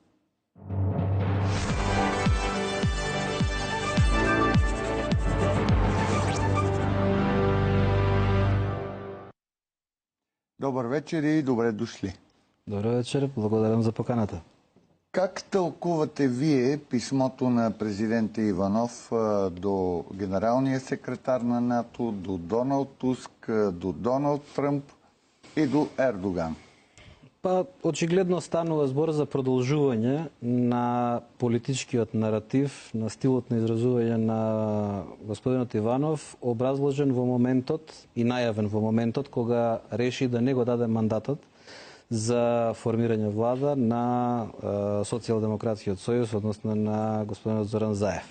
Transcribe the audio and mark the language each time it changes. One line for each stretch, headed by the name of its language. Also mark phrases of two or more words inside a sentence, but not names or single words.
Bulgarian: Добър вечер и добре дошли.
Macedonian: Добър вечер, благодарам за поканата.
Bulgarian: Как тълкувате вие писмото на президента Иванов до генералния секретар на НАТО, до Доналд Туск, до Доналд Тръмп и до Ердоган?
Macedonian: Па, очигледно станува збор за продолжување на политичкиот наратив, на стилот на изразување на господинот Иванов, образложен во моментот и најавен во моментот кога реши да не го даде мандатот за формирање влада на Социјалдемократскиот сојуз, односно на господинот Зоран Заев.